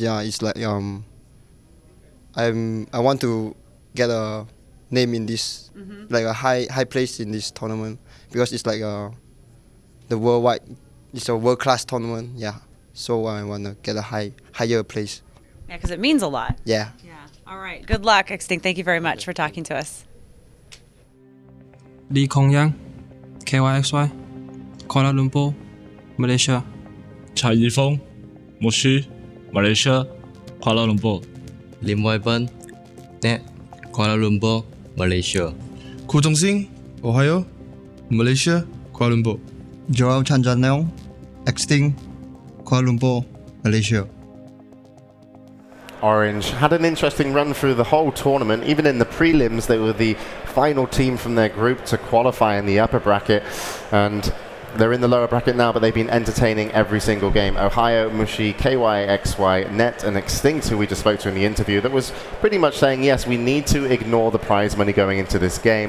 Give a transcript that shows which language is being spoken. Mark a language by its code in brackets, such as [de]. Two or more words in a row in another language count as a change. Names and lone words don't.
[en] Yeah, it's like I want to get a name in this, like a high place in this tournament because it's like the worldwide. It's a world class tournament. Yeah, so I want to get a higher place. Yeah, because it means a lot. Yeah. Yeah. All right. Good luck, Extinct. Thank you very much for talking to us. Lee Kong Yang, KYXY, Kuala Lumpur, Malaysia. 蔡怡峰 Moshi Malaysia Kuala Lumpur 林伟斌 Net Kuala Lumpur Malaysia 库中兴 Ohio Malaysia Kuala Lumpur Joel Chanjanong, Extinct, Kuala Lumpur, Malaysia. Orange had an interesting run through the whole tournament. Even in the prelims, they were the final team from their group to qualify in the upper bracket. And they're in the lower bracket now, but they've been entertaining every single game. Ohio, Mushi, KYXY, Net, and Extinct, who we just spoke to in the interview, that was pretty much saying, yes, we need to ignore the prize money going into this game.